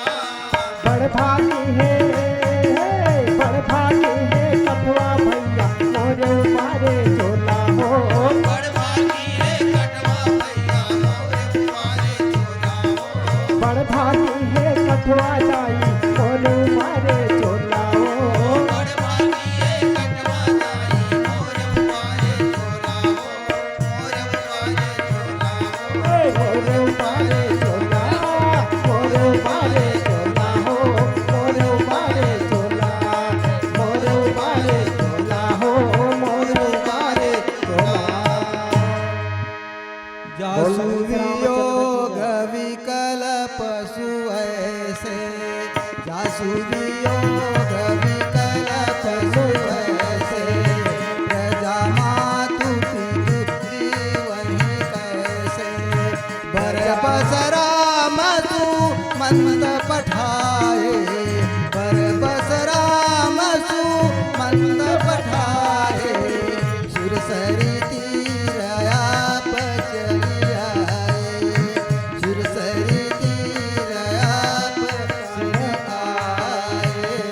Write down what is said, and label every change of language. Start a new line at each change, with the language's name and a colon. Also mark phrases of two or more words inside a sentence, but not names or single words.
Chhattisgarhi: बड़ भागी है कठवा भैया मोरे उबारे चोला हो बड़ भागी है कटवा भैया मोर उबारे चोला हो बड़ भागी है कठवा जाई मोरे उबारे चोला हो बड़ भागी है कटवा जाई मोर उबारे चोला हो मोर उबारे चोला हो मोरे उबारे चोला मोरे उबारे चोला मोरे उबारे चोला मोरे उबारे चोला
Awadhi: जासु वियोग विकल पशु ऐसे जासु वियोग विकल पशु ऐसे प्रजा मातु पितृ वही कैसे बरबस राम तू मंद पठाए बरबस राम सु मंद पठाए सुरसरी तीर आप चली आए सुरसरी तीर आप चली आए